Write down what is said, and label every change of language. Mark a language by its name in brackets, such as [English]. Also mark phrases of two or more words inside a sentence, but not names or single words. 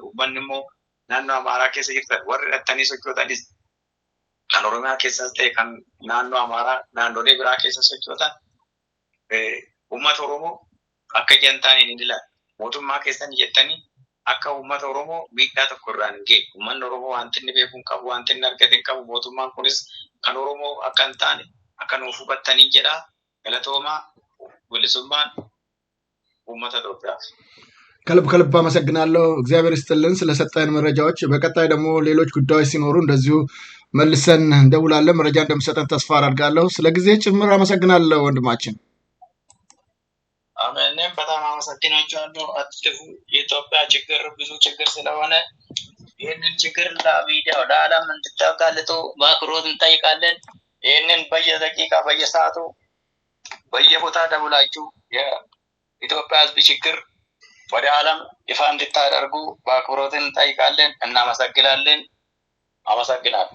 [Oromo] Uummanni immoo naannoo Amaaraa keessa jirtan warri hidhatanii sochootanis kan Oromiyaa keessas ta'e kan naannoo Amaaraa naannolee biraa keessa sochootan uummata Oromoo akka ijaa hin taaneen hin ilaalle. Mootummaa keessan jettanii akka uummata Oromoo miidhaa tokko irraan hin geenye. Uummanni Oromoo wanti inni beekuu hin qabu, wanti inni argate hin qabu. Mootummaan kunis kan Oromoo akka hin taane akka nuuf hubattanii jedha. Galatoomaa bilisummaan uummata Itoophiyaaf. [Amharic] ከልብ አመሰግናለሁ። እግዚአብሔር ይስጥልን ስለሰጠን መረጃዎች። በቀጣይ ደግሞ ሌሎች ጉዳዮች ሲኖሩ እንደዚሁ መልሰን እንደውላለን። መረጃ እንደምሰጠን ተስፋ አደርጋለሁ። ስለ ጊዜ ጭምር አመሰግናለሁ ወንድማችን። እኔም በጣም አመሰግናችኋለሁ። አትጥፉ። የኢትዮጵያ ችግር ብዙ ችግር ስለሆነ ይህንን ችግር ለሚዲያው ለዓለም እንድታጋልጡ በአክብሮት እንጠይቃለን። ይህንን በየደቂቃ በየሰዓቱ በየቦታ ደውላችሁ የኢትዮጵያ ሕዝብ ችግር ወደ ዓለም ይፋ እንድታደርጉ በአክብሮት እንጠይቃለን። እናመሰግናለን። አመሰግናለሁ።